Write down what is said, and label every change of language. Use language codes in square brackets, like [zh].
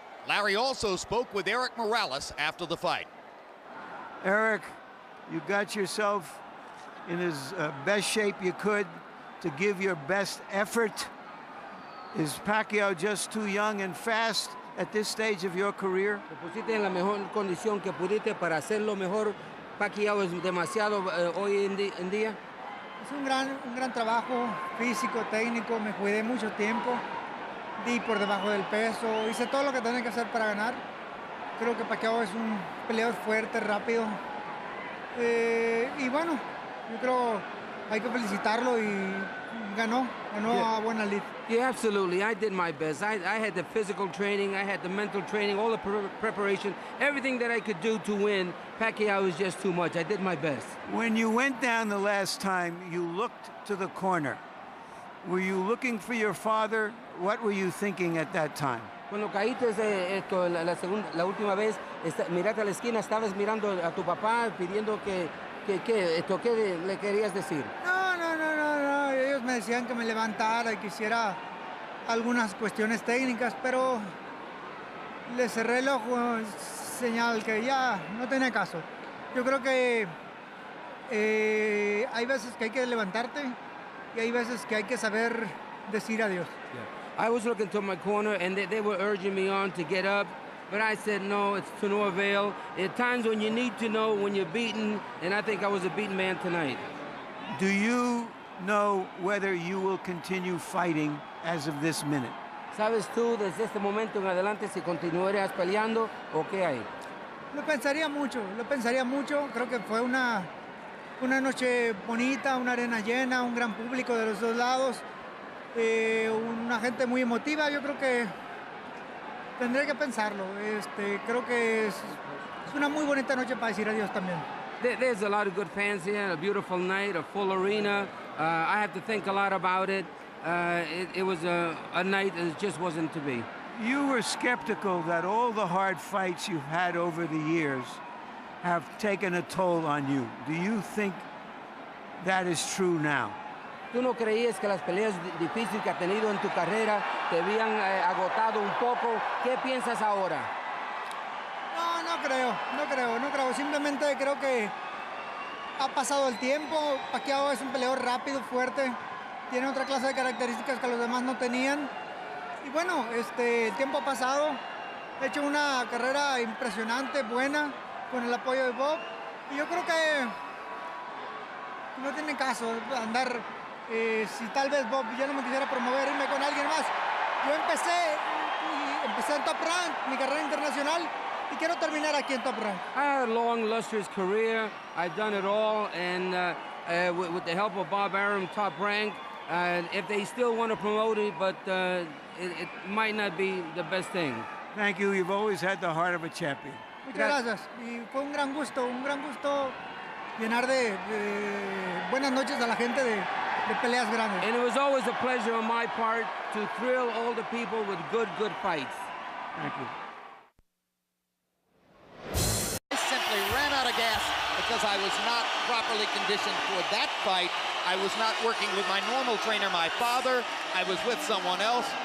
[en] Larry also spoke with Erik Morales after the fight. Erik, you got yourself in as best shape you could to give your best effort. Is Pacquiao just too young and fast at this stage of your career? [es] Te pusiste en la mejor condición que pudiste para hacerlo mejor. Pacquiao es demasiado hoy en día. Es un gran trabajo físico, técnico. Me cuidé mucho tiempo. Di por debajo del peso. Hice todo lo que tenía que hacer para ganar. Creo que Pacquiao es un peleador fuerte, rápido. Y bueno, yo creo hay que felicitarlo y ganó a buena lid. [en] Yeah, absolutely. I did my best. I had the physical training, I had the mental training, all the preparation, everything that I could do to win. Pacquiao was just too much. I did my best. When you went down the last time, you looked to the corner. Were you looking for your father? What were you thinking at that time? [es] Cuando caíste la última vez, miraste a la esquina, estabas mirando a tu papá pidiendo ¿qué le querías decir? No. Ellos me decían que me levantara y que hiciera algunas cuestiones técnicas, pero le cerré el ojo, señal que ya no tenía caso. Yo creo que hay veces que hay que levantarte y hay veces que hay que saber decir adiós. [en] I was looking to my corner and they were urging me on to get up, but I said no, it's to no avail. At times when you need to know when you're beaten, and I think I was a beaten man tonight. Do you know whether you will continue fighting as of this minute? [es] ¿Sabes tú desde este momento en adelante si continuarías peleando o qué hay? Lo pensaría mucho. Creo que fue una noche bonita, una arena llena, un gran público de los dos lados, una gente muy emotiva. Yo creo que tendré que pensarlo. Creo que es una muy bonita noche para decir adiós también. [en] There's a lot of good fans here, a beautiful night, a full arena. I have to think a lot about it. It was a night that just wasn't to be. You were skeptical that all the hard fights you've had over the years have taken a toll on you. Do you think that is true now? [es] ¿Tú no creías que las peleas difíciles que has tenido en tu carrera te habían agotado un poco? ¿Qué piensas ahora? No creo. Simplemente creo que ha pasado el tiempo. Pacquiao es un peleador rápido, fuerte. Tiene otra clase de características que los demás no tenían. Y bueno, el tiempo ha pasado. He hecho una carrera impresionante, buena, con el apoyo de Bob. Y yo creo que no tiene caso andar, si tal vez Bob ya no me quisiera promover, irme con alguien más. Yo empecé en Top Rank, mi carrera internacional, y quiero terminar aquí en Top Rank. [en] I had a long, lustrous career. I've done it all, and with the help of Bob Arum, Top Rank, if they still want to promote it, but it might not be the best thing. Thank you. You've always had the heart of a champion. [es] Muchas gracias. Y fue un gran gusto llenar de buenas noches a la gente de peleas grandes. [en] And it was always a pleasure on my part to thrill all the people with good fights. Thank you. I simply ran out of gas because I was not properly conditioned for that fight. I was not working with my normal trainer, my father. I was with someone else.